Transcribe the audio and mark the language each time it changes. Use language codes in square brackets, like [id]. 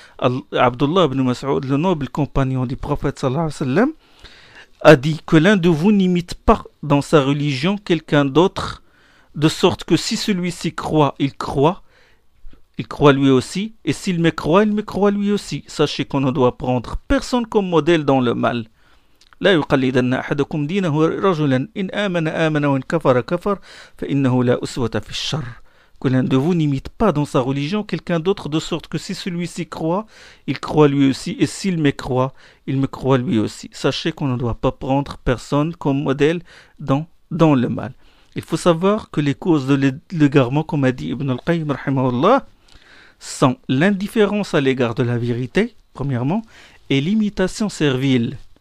[fr] Abdullah ibn Mas'ud, le noble compagnon du prophète sallallahu alayhi wa sallam, a dit que l'un de vous n'imite pas dans sa religion quelqu'un d'autre, de sorte que si celui-ci croit, il croit lui aussi, et s'il mécroit, il mécroit lui aussi. Sachez qu'on ne doit prendre personne comme modèle dans le mal. [ar] لا يقلدن أحدكم دينه رجلا إن آمن وإن كفر فإنه لا أسوة في الشر. [fr] Que l'un de vous n'imite pas dans sa religion quelqu'un d'autre, de sorte que si celui-ci croit, il croit lui aussi, et s'il mécroit, il mécroit lui aussi. Sachez qu'on ne doit pas prendre personne comme modèle dans le mal. Il faut savoir que les causes de l'égarement, comme a dit Ibn al-Qayyim rahimahullah, sont l'indifférence à l'égard de la vérité, premièrement, et l'imitation servile.